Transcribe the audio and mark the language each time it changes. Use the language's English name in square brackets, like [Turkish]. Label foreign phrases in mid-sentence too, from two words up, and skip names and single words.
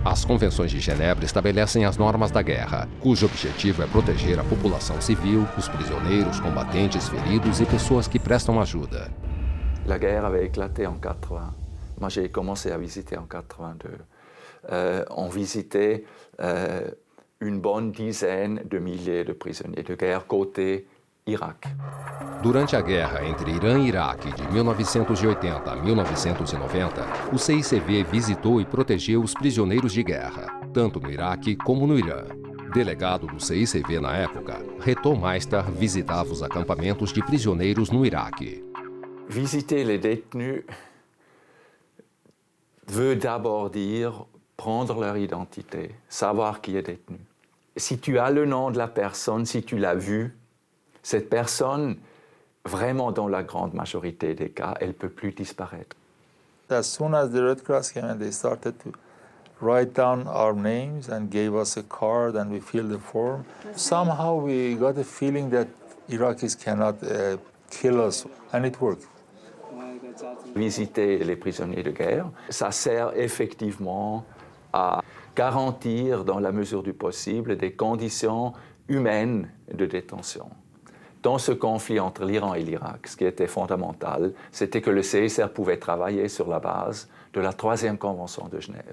[Portuguese] As Convenções de Genebra estabelecem as normas da guerra, cujo objetivo é proteger a população civil, os prisioneiros, combatentes, feridos e pessoas que prestam ajuda. [French] La guerre avait éclaté en 80. Moi, j'ai commencé à visiter en 82. On visitait une bonne dizaine de milliers de prisonniers de guerre côté Irak. [Portuguese] Durante a guerra entre Irã e Iraque de 1980 a 1990, o CICV visitou e protegeu os prisioneiros de guerra, tanto no Iraque como no Irã. Delegado do CICV na época, Reto Meister visitava os acampamentos de prisioneiros no Iraque. [French] Visiter les détenus veut d'abord dire prendre leur identité, savoir qui est détenu. Si tu as le nom de la personne, si tu l'as vu, cette personne, vraiment dans la grande majorité des cas, elle ne peut plus disparaître. [English] As soon as the Red Cross came and they started to write down our names and gave us a card and we filled the form, somehow we got a feeling that Iraqis cannot kill us, and it worked. [French] Visiter les prisonniers de guerre, ça sert effectivement à garantir, dans la mesure du possible, des conditions humaines de détention. Dans ce conflit entre l'Iran et l'Irak, ce qui était fondamental, c'était que le CICR pouvait travailler sur la base de la 3e Convention de Genève.